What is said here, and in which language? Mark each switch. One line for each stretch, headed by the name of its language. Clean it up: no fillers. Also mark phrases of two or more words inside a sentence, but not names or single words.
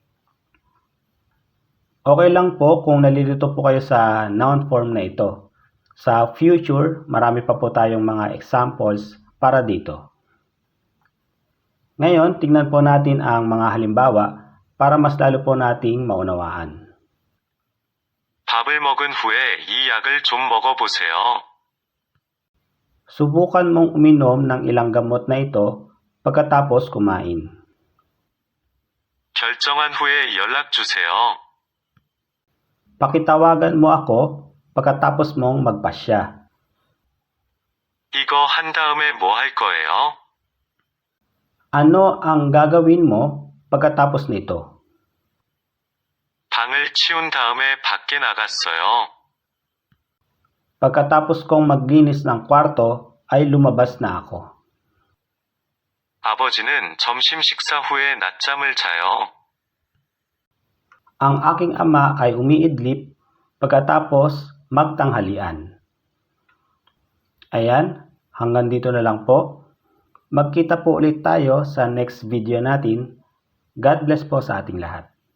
Filipino: Okay lang po kung nalilito po kayo sa
English: noun form
Filipino: na ito. Sa future, marami pa po tayong mga examples para dito. Ngayon, tingnan po natin ang mga halimbawa para mas lalo po nating maunawaan.
Korean: 밥을 먹은 후에 이 약을 좀 먹어보세요.
Filipino: Subukan mong uminom ng ilang gamot na ito pagkatapos kumain.
Korean: 결정한 후에 연락 주세요.
Filipino: Pakitawagan mo ako pagkatapos mong magpasya.
Korean: 이거 한 다음에 뭐 할 거예요?
Filipino: Ano ang gagawin mo pagkatapos nito?
Korean: 방을 치운 다음에 밖에 나갔어요.
Filipino: Pagkatapos kong maglinis ng kwarto ay lumabas na ako.
Korean: 아버지는 점심 식사 후에 낮잠을 자요.
Filipino: Ang aking ama ay umiidlip pagkatapos magtanghalian. Ayan, hanggang dito na lang po. Magkita po ulit tayo sa
English: next video
Filipino: natin.
English: God bless
Filipino: po sa ating lahat.